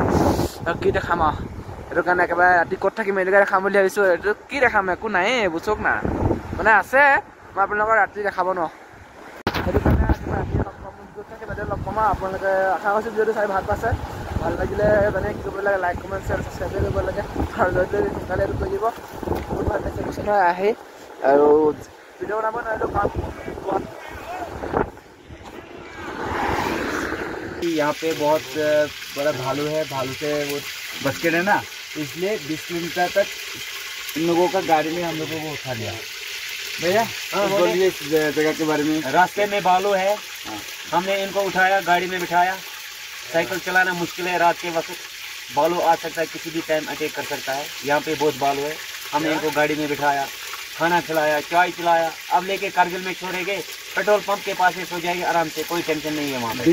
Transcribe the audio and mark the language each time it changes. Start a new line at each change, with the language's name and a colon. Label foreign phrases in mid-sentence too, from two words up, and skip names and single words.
Assamese: আৰু কি দেখাম আৰু সেইটো কাৰণে একেবাৰে ৰাতি ক'ত থাকিম এনেকৈ দেখাম বুলি ভাবিছোঁ এইটো কি দেখাম একো নায়েই এইবোৰ চোক না মানে আছে মই আপোনালোকৰ ৰাতি দেখাব নোৱাৰোঁ সেইটো কাৰণে ৰাতি লগ পাম আপোনালোকে আশা কৰিছোঁ ভিডিঅ'টো চাই ভাল পাইছে ভাল লাগিলে মানে কি কৰিব লাগে লাইক কমেণ্ট শ্বেয়াৰ ছাবস্ক্ৰাইব কৰিব লাগে আৰু যদি সোনকালে এইটো কৰি দিব বহুত ভাল লাগিছে কৈছে নহয় আহি আৰু ভিডিঅ' বনাব নোৱাৰিলোঁ কাম
Hindi: यहाँ पे बहुत बड़ा भालू है भालू से वो बच के रहना इसलिए 20 किलोमीटर तक इन लोगों का गाड़ी में हम लोगों को उठा लिया भैया बोलिए इस जगह के बारे में रास्ते में भालू है हमने इनको उठाया गाड़ी में बिठाया साइकिल चलाना मुश्किल है रात के वक्त भालू आ सकता है किसी भी टाइम अटैक कर सकता है यहाँ पे बहुत भालू है हमने इनको गाड़ी में बिठाया खाना खिलाया चाय पिलाया अब लेके कारगिल में छोड़ेंगे पेट्रोल पंप के पास सो जाएंगे आराम से कोई टेंशन नहीं है वहाँ पे